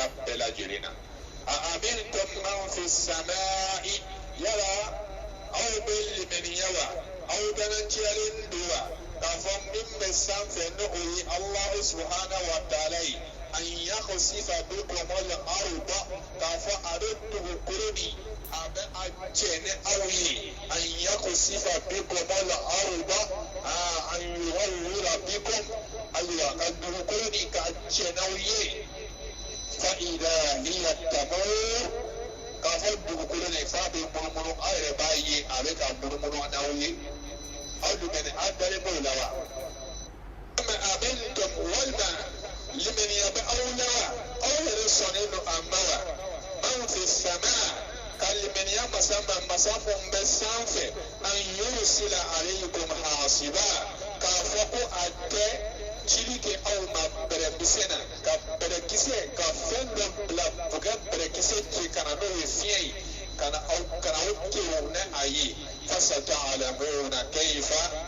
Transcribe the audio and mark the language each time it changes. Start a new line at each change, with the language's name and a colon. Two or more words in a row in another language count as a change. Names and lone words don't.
Bambara: bɛɛ lajɛlen na a
Arabic: أمنتم من في سماء
Bambara: yala aw bɛ limaniya wa aw dananciyalen don wa k'a fɔ min bɛ sanfɛ ni o ye
Arabic: الله سبحانه و تعالى
Bambara: ye
Arabic: أن يخسف بكم الأرض
Bambara: k'a fɔ a bɛ dugukolo nin a bɛ a cɛ ni aw ye
Arabic: أن يخسف بكم الأرض أن يغور بكم
Bambara: ayiwa ka dugukolo nin ka cɛ n'aw ye
Arabic: فإذا هي تمور
Bambara: k'a fɔ dugukolo nin f'a bɛ munumunu aw yɛrɛ b'a ye a bɛ ka munumunu n'aw ye aw dun aw dalen b'o la wa amintum walima limaniya bɛ aw la wa aw yɛrɛ sɔnnen don a ma wa
Arabic: من في سماء
Bambara: ka limaniya masa mun bɛ sanfɛ
Arabic: أن يرسل عليكم حاصبا
Bambara: k'a fɔ ko a tɛ cili kɛ aw ma bɛrɛkisɛ na ka bɛrɛkisɛ ka fɛn dɔ bila u ka bɛrɛkisɛ ci ka na n'o ye fiɲɛ ye ka na aw kewu ni a ye
Arabic: فستعلمون كيف